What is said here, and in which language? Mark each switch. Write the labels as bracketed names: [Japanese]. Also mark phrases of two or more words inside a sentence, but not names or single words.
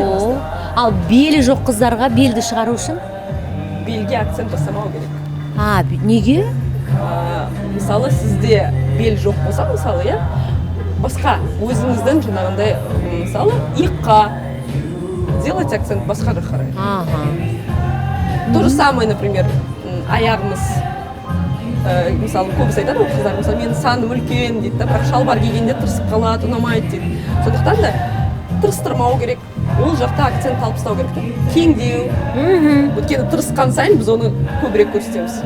[Kazakh] Ал белі жоқ қыздарға белді шығару үшін? Белге акцент жасамау керек. Неге? Мысалы, сізде бел жоқ болса, мысалы, басқа өзіңіздің жаңағындай, мысалы, иыққа [Russian] делать акцент [Kazakh] басқа жаққа қарай. [Russian] То же самое, например, [Kazakh] аяғымыз, мысалы, көбісі айтады ғой қыздар, мысалы, менің саным үлкен дейді, бірақ шалбар кигенде тырысып қалады, ұнамайды дейді. Сондықтан да тырыстырмау керек, ол жақта акцент алып тастау керек. Кеңдеу, өйткені тырысқан сайын біз оны көбірек көрсетеміз.